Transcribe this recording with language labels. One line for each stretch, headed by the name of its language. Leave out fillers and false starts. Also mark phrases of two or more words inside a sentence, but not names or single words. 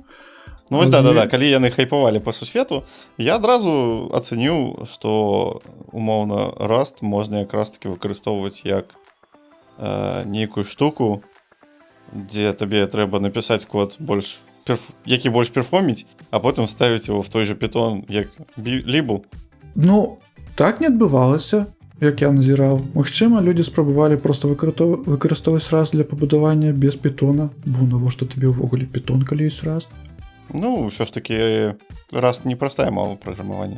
Belarusian: Вось да, калі яны хайпавалі па сусвету, я адразу ацаніў, што умоўна Rust можна якраз такі выкарыстоўваць як нейкую штуку, дзе табе трэба напісаць код які больш перфоміць, а потым ставіць
Russian: его в той же
Belarusian: Python, як лібу. Так не адбывалася, як я назіраў. Магчыма, людзі спрабавалі проста выкарыстоўваць Rust для пабудавання без Pythona, бо навошта табе ўвогуле Python, калі ёсць Rust? Ўсё ж такі Rust непростая мова праграмавання.